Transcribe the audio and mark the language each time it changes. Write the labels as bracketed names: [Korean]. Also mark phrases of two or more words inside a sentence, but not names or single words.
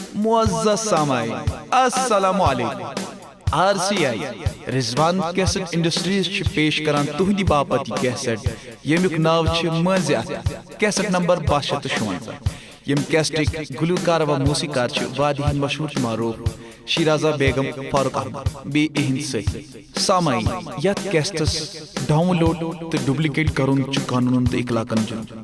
[Urdu] معزز سامعین السلام علیکم. [Kashmiri] RCI रिजवान कैसेट इंडस्ट्रीज पेश करान तुहदी बापत कैसेट यमुक नाव मज़ कैसेट नंबर 1256। यम कैसेट गुलकार व मूसीकार वादी मशहूर मारूफ शिराजा बेगम फारूक अहमद बे इहंद सामाईन यथ कैसेटस डाउनलोड तो डुप्लिकेट करुन कानून तो इखलाकन जुर्म।